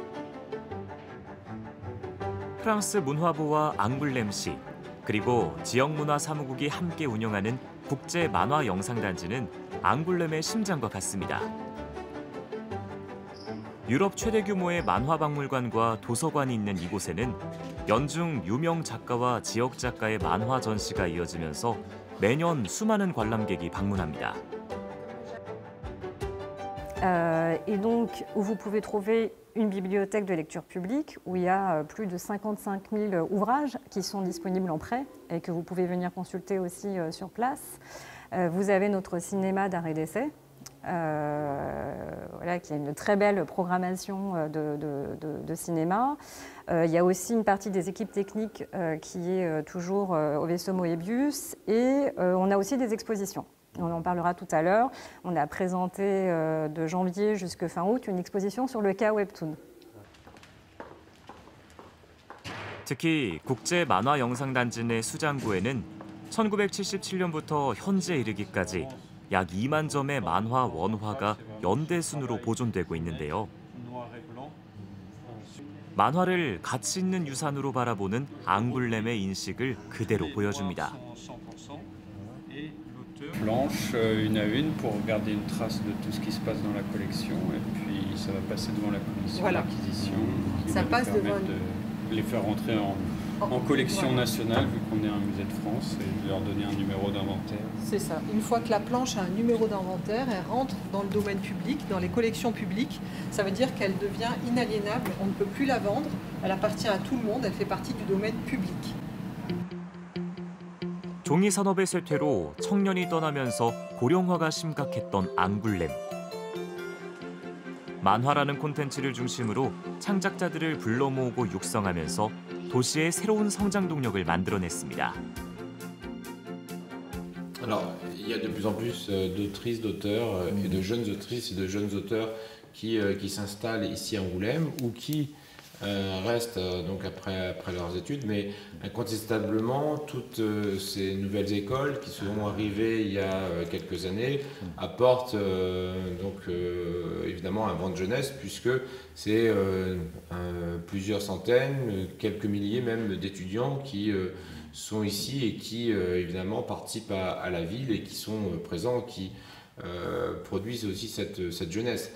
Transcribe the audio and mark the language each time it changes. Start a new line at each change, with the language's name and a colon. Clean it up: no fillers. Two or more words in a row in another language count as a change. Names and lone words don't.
Korean: 프랑스 문화부와 앙굴렘시 그리고 지역문화사무국이 함께 운영하는 국제 만화 영상단지는 앙굴렘의 심장과 같습니다. 유럽 최대 규모의 만화박물관과 도서관이 있는 이곳에는 연중 유명 작가와 지역 작가의 만화 전시가 이어지면서 매년 수많은 관람객이 방문합니다.
French: Et donc, où vous pouvez trouver une bibliothèque de lecture publique où il y a plus de 55 000 ouvrages qui sont disponibles en prêt et que vous pouvez venir consulter aussi sur place. Vous avez notre cinéma d'art et d'essai, voilà, qui a une très belle programmation de cinéma. Il y a aussi une partie des équipes techniques qui est toujours au vaisseau Moebius et on a aussi des expositions. On en parlera tout à l'heure. On a présenté de janvier jusqu'à fin août une exposition sur le cas Webtoon.
Korean: 특히 국제 만화 영상단지 내 수장고에는 1977년부터 현재 이르기까지 약 2만 점의 만화 원화가 연대순으로 보존되고 있는데요. 만화를 가치 있는 유산으로 바라보는 앙굴렘의 인식을 그대로 보여줍니다.
French: Planche une à une pour garder une trace de tout ce qui se passe dans la collection et puis ça va passer devant la commission d'acquisition qui va nous permettre de les faire rentrer en collection nationale vu qu'on est un musée de France et de leur donner un numéro d'inventaire. C'est ça. Une fois que la planche a un numéro d'inventaire, elle rentre dans le domaine public, dans les collections publiques. Ça veut dire qu'elle devient inaliénable, on ne peut plus la vendre, elle appartient à tout le monde, elle fait partie du domaine public.
Korean: 종이 산업의 쇠퇴로 청년이 떠나면서 고령화가 심각했던 앙굴렘. 만화라는 콘텐츠를 중심으로 창작자들을 불러 모으고 육성하면서 도시의 새로운 성장 동력을 만들어냈습니다.
French: Alors, il y a de plus en plus d'autrices, d'auteurs et de jeunes autrices et de jeunes auteurs qui s'installent ici à Angoulême ou qui restent donc après leurs études, mais incontestablement toutes ces nouvelles écoles qui sont arrivées il y a quelques années apportent évidemment un vent de jeunesse, puisque c'est plusieurs centaines, quelques milliers même d'étudiants qui sont ici et qui évidemment participent à la ville et qui sont présents, qui produisent aussi cette jeunesse.